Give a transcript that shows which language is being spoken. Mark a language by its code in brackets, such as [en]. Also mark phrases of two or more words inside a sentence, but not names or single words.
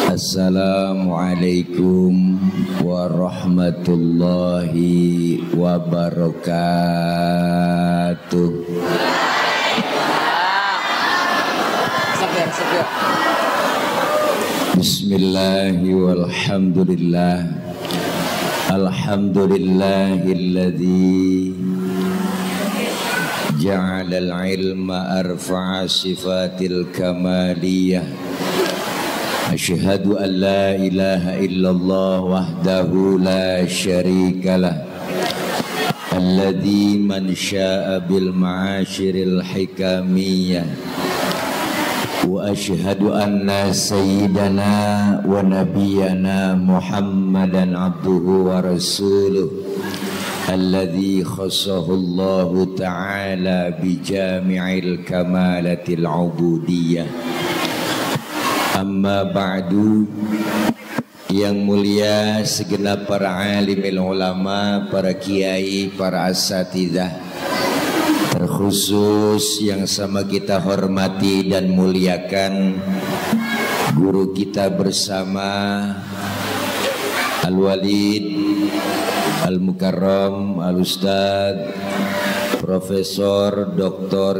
[ar] السلام عليكم ورحمة الله وبركاته. بسم الله والحمد لله. الحمد لله الذي جعل العلم أرفع صفات الكمالية. أشهد أن لا إله إلا الله وحده لا شريك له. الذي من شاء بالمعاشر الحكمية. وأشهد أن سيدنا ونبينا محمدا عبده ورسوله. الذي خصه الله تعالى بجميع الكمالات العبودية. أما بعد. [id] Yang mulia segenap para [ar] عالم العلماء, [id] para kiai, para asatidzah, terkhusus yang sama kita hormati dan muliakan guru kita bersama [ar] الوالد المكرم الأستاذ [id] Profesor Dr.